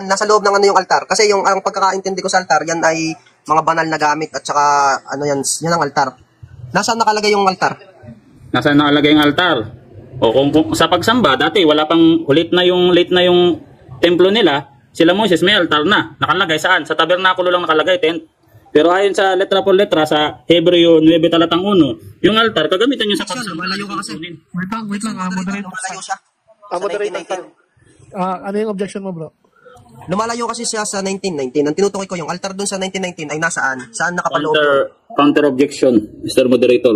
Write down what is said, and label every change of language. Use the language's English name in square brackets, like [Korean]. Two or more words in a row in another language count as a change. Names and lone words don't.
[Filipino] Nasa loob ng ano yung altar? Kasi yung ang pagkakaintindi ko sa altar, yan ay mga banal na gamit at saka ano yan ang altar. Nasaan nakalagay yung altar? Nasaan nakalagay yung altar? O kung sa pagsamba, dati wala pang late na yung templo nila, sila Moses may altar na. Nakalagay saan? Sa tabernakulo lang nakalagay, tent. Pero ayon sa [Spanish] letra por letra [Filipino] sa Hebreo 9 talatang 1, yung altar kagamitan niyo sa pagsamba. Malayo ka kasi. Wait lang, moderator. Moderator. Ano yung objection mo, bro? Lumalayo kasi siya sa 1919. Ang tinutukoy ko, yung altar doon sa 1919 ay nasaan? Saan nakapaloob? [English] Counter objection, Mr. Moderator.